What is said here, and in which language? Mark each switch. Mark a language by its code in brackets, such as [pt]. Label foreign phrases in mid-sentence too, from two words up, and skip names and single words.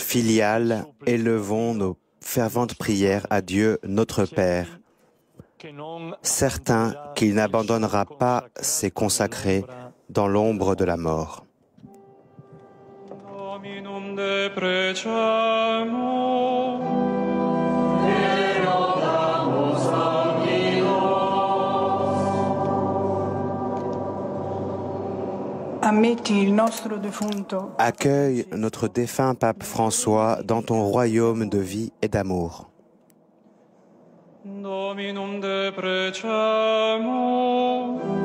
[fr] filiale, élevons nos ferventes prières à Dieu notre Père, certain qu'il n'abandonnera pas ses consacrés dans l'ombre de la mort. [la] Dominum deprecamur, [fr] Accueille notre défunt pape François dans ton royaume de vie et d'amour. [la] Dominum deprecamur,